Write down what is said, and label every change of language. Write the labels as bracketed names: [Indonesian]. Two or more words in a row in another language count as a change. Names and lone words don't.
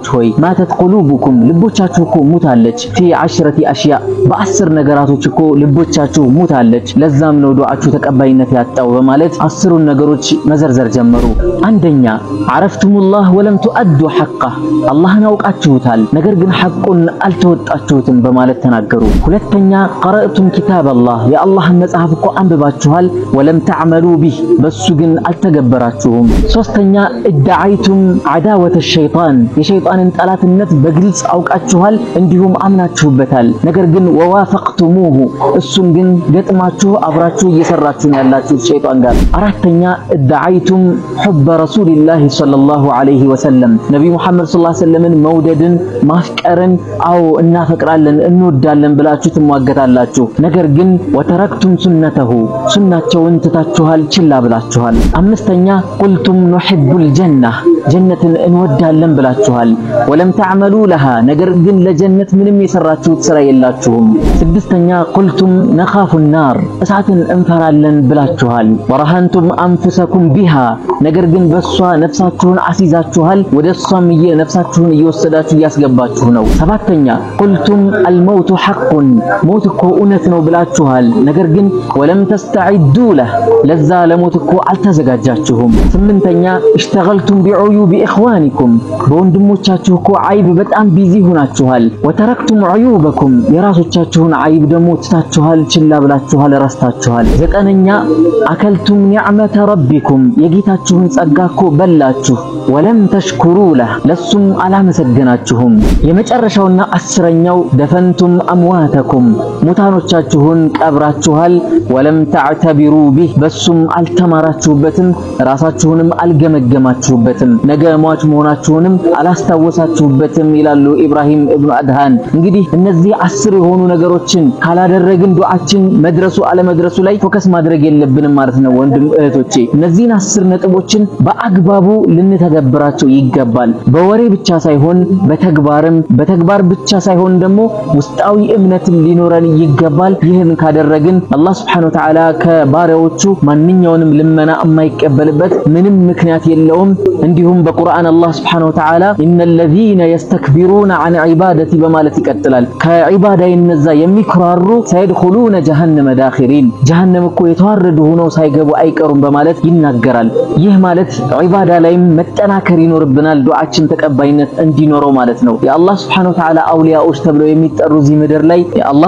[Amharic] ሆይ [Arabic] ماتت قلوبكم፣ [Amharic] ልቦቻችሁ እኮ ሙታለች፣ [Arabic] في 10 أشياء፣ [Amharic] በ10 ነገራቶች እኮ ልቦቻችሁ ሙታለች፣ ለዛም ነው ዱዓችሁ ተቀባይነት ያጣው በማለት 10ን ነገሮች መዘርዘር ጀመሩ። አንደኛ [Arabic] عرفتم الله ولم تؤدوا حقه፣ [Amharic] አላህን አውቃችሁታል ነገር ግን ሐቁን አልተወጣችሁትም በማለት ተናገሩ። ሁለተኛ [Arabic] قرأتم كتاب الله፣ [Amharic] የአላህን መጽሐፍ እኮ አንብባችኋል፣ [Arabic] ولم تعملوا به፣ [Amharic] በሱ ግን አልተገበራችሁም። ሶስተኛ [Arabic] ادعيتم عداوة الشيطان [Amharic] የሸይጣንን ጠላትነት በግልጽ አውቃችኋል እንዲሁም አምናችሁበታል። ነገር ግን ووافقتموه እሱን ግን ገጥማችሁ አብራችሁ እየሰራችሁ ያላችሁ ሸይጣን ጋር። አራተኛ [Arabic] ادعيتم حب رسول الله صلى الله عليه وسلم [Amharic] ነብዩ መሐመድ [Arabic] صلى الله عليه وسلم [Amharic] መውደድን ማፍቀርን አው እናፈቅራለን እንወዳለን ብላችሁ ትሟገታላችሁ። ነገር ግን [Arabic] وتركتم سنته [Amharic] ሱናቸውን ትታችኋል ችላ ብላችኋል። አምስተኛ [Arabic] قلتم نحب الجنة [Amharic] ጀነትን እንወዳለን ብላችኋል። [Arabic] ولم تعملوا لها [Amharic] ነገር ግን ለጀነት ምንም የሰራችሁት ስራ የላችሁም። ስድስተኛ [Arabic] قلتم نخاف النار [Amharic] እሳትን እንፈራለን ብላችኋል። [Arabic] ورهنتم أنفسكم بها [Amharic] ነገር ግን በሷ ነፍሳችሁን አሲዛችኋል። ወደሷም ነፍሳችሁን እየወሰዳችሁ ያስገባችሁ ነው። ሰባተኛ [Arabic] قلتم الموت حق [Amharic] ሞት እኮ እውነት ነው ብላችኋል። ነገር ግን [Arabic] ولم تستعدوا له [Amharic] ለዛ ለሞት እኮ አልተዘጋጃችሁም። ስምንተኛ [Arabic] اشتغلتم بعيوب إخوانكم [Amharic] በወንድሞቻችሁ እኮ አይብ በጣም ቢዚ ሆናችኋል። [Arabic] وتركتم عيوبكم [Amharic] የራሶቻችሁን አይብ ደግሞ ትታችኋል ችላ ብላችኋል ረስታችኋል። ዘጠነኛ [Arabic] أكلتم نعمة ربكم [Amharic] የጌታችሁን ጸጋ እኮ በላችሁ። [Arabic] ولم تشكروا له [Amharic] ለሱም አላመሰገናችሁም። የመጨረሻውና አስረኛው [Arabic] دفنتم أمواتكم [Amharic] ሙታኖቻችሁን ቀብራችኋል። [Arabic] ولم تعتبروا به [Amharic] በሱም አልተማራችሁበትም ራሳችሁንም አልገመገማችሁበትም ነገ ሟች መሆናችሁንም አላስታወሳችሁበትም ይላሉ ኢብራሂም ኢብኑ አድሃን። እንግዲህ እነዚህ 10 የሆኑ ነገሮችን ካላደረግን ዱዓችን መድረሱ አለመድረሱ ላይ ፎከስ ማድረግ የለብንም ማለት ነው ወንድም እህቶቼ። እነዚህን 10 ነጥቦችን በአግባቡ ልንተገብራቸው ይገባል። በወሬ ብቻ ሳይሆን በተግባር ብቻ ሳይሆን ደግሞ ውስጣዊ እምነትን ሊኖረን ይገባል። ይህን ካደረግን አላህ [Arabic] سبحانه وتعالى [Amharic] ከባሪያዎቹ ማንኛውንም ልመና የማይቀበልበት ምንም ምክንያት የለውም። እንዲሁም በቁርአን አላህ [Arabic] سبحانه وتعالى إن الذين يستكبرون عن عبادتي [Amharic] በማለት ይቀጥላል። ከዒባዳ እነዛ የሚኩራሩ [Arabic] سيدخلون جهنم داخرين [Amharic] ጀሃነም እኮ የተዋረዱ ሆነው ሳይገቡ አይቀሩም በማለት ይናገራል። ይህ ማለት ዒባዳ ላይም መጠናከር ይኖርብናል ዱዓችን ተቀባይነት እንዲኖረው ማለት ነው። የአላህ [Arabic] سبحانه وتعالى [Amharic] አውሊያዎች ተብለው የሚጠሩ እዚህ ምድር ላይ አላህ